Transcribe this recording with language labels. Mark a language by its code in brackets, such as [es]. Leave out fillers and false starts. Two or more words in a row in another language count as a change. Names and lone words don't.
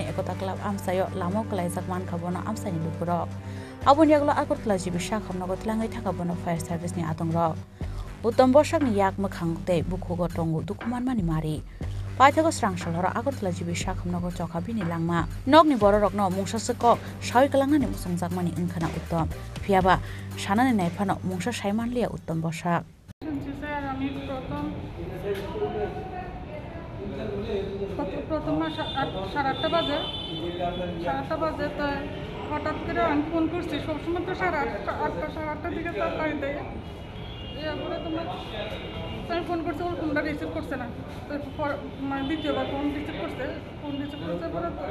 [trp] ekota club amsayo lamo klaijak mankha bono amsani lukurok aboni aglo Agartala jibi sakhamnago tlangai thaka bono [en] fire service [trp] ni atongrok uttom bosakni yak makhang tei bukhugo tongu dukumanmani mari paithago srangshal horo Agartala jibi sakhamnago chokha bini langma nokni bororokno mungsasako sawi kalangnani musangjakmani wngkhana uttom phiaba sanani naifano mungsa saimanliya uttom bosak [bn] প্রথম 8:30 বাজে তো হঠাৎ করে আমি ফোন করছি সবসময় তো 8:30 দিকে তাড়াতাড়ি দেয় এরপরে তোমার আমি ফোন করছি ওর ফোনটা রিসিভ করছে না মানে দ্বিতীয়বার ফোন রিসিভ করছে পরে